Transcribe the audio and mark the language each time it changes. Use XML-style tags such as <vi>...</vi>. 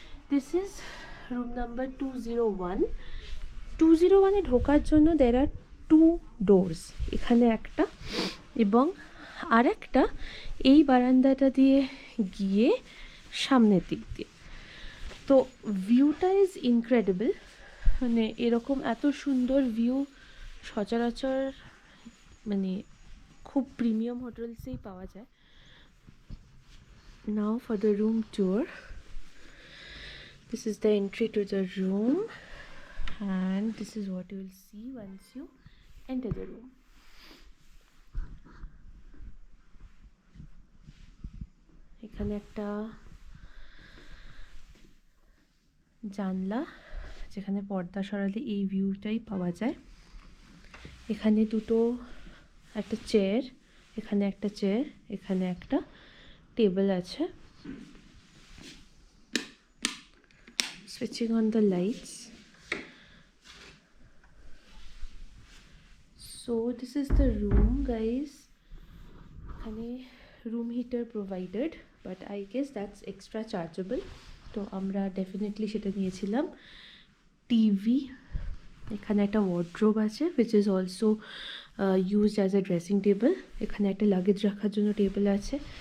<en>This is room number 201।</en> <bn>201-এ ঢোকার জন্য</bn> <en>there are 2 doors,</en> <bn>এখানে একটা এবং আর একটা এই বারান্দাটা দিয়ে গিয়ে সামনের দিক দিয়ে। তো ভিউটা</bn> <en>is incredible,</en> <bn>মানে এরকম এত সুন্দর ভিউ সচরাচর মানে খুব প্রিমিয়াম হোটেলসেই পাওয়া যায়।</bn> <en>Now for the room tour. This is the entry to the room and this is what you will see once you enter the room.</en> <bn>এখানে একটা জানলা, যেখানে পর্দা সরালে এই ভিউটাই পাওয়া যায়। এখানে দুটো, একটা চেয়ার, এখানে একটা চেয়ার, এখানে একটা টেবিল আছে।</bn> <en>Switching on the lights. So this is the room guys.</en> <bn>এখানে</bn> <en>room heater provided, but I guess that's extra chargeable.</en> <bn>তো আমরা ডেফিনেটলি সেটা নিয়েছিলাম। টিভি, এখানে একটা ওয়ার্ড্রোব আছে</bn> <en>which is also used as a dressing table.</en> <bn>এখানে একটা লাগেজ রাখার জন্য টেবিল আছে।</bn>